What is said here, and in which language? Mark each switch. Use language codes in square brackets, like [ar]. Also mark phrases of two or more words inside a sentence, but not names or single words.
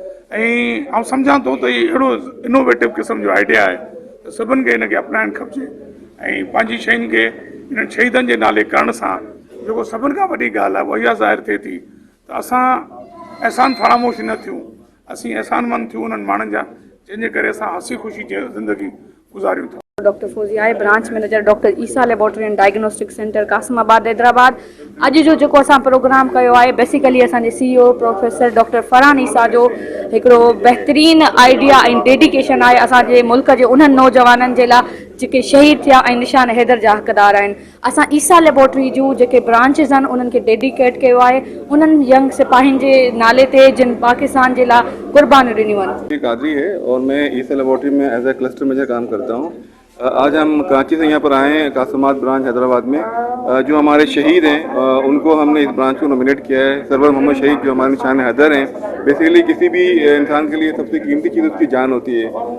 [sd] ऐं आउं सम्झां थो त इहो अहिड़ो इनोवेटिव क़िस्म जो आइडिया आहे त सभिनि खे हिनखे अपनाइणु खपिजे ऐं पंहिंजी शयुनि खे हिननि शहीदनि जे नाले करण सां जेको सभिनि खां वॾी ॻाल्हि आहे उहा इहा ज़ाहिर थिए थी त असां एहसान फरामोश न थियूं, असीं एहसानमंद थियूं उन्हनि माण्हुनि जा जंहिंजे करे असां हसी ख़ुशी जी ज़िंदगी गुज़ारियूं था। डॉक्टर फौजिया आहे, ब्रांच मैनेजर डॉक्टर ईसा लेबॉर्ट्री एंड डायग्नोस्टिक सेंटर कासमाबाद हैदराबाद। अॼु जो जेको असां प्रोग्राम कयो आहे बेसिकली असांजे CEO प्रोफेसर डॉक्टर फरहान ईसा जो हिकिड़ो बहितरीन आइडिया ऐं डेडिकेशन आहे असांजे मुल्क जे उन्हनि नौजवाननि जे लाइ जेके शहीद थिया ऐं निशान हैदर जा हक़दार आहिनि। असां ईसा लेबॉर्ट्री जूं जेके ब्रांचिस आहिनि उन्हनि खे डेडिकेट कयो आहे उन्हनि यंग सिपाहियुनि जे नाले ते जिन [ur] پاکستان کے لیے [sd] कुर्बानी ॾिनियूं आहिनि। [ur] قادری ہے اور میں عیسیٰ لیبارٹری میں [en] as a cluster manager [ur] کام کرتا ہوں. آج ہم کراچی سے یہاں پر آئے ہیں قاسم آباد برانچ حیدرآباد میں. جو ہمارے شہید ہیں ان کو ہم نے اس برانچ کو نامینیٹ کیا ہے. سرور محمد شہید جو ہمارے نشانِ حیدر ہیں، بیسکلی کسی بھی انسان کے لیے سب سے قیمتی چیز اس کی جان ہوتی ہے.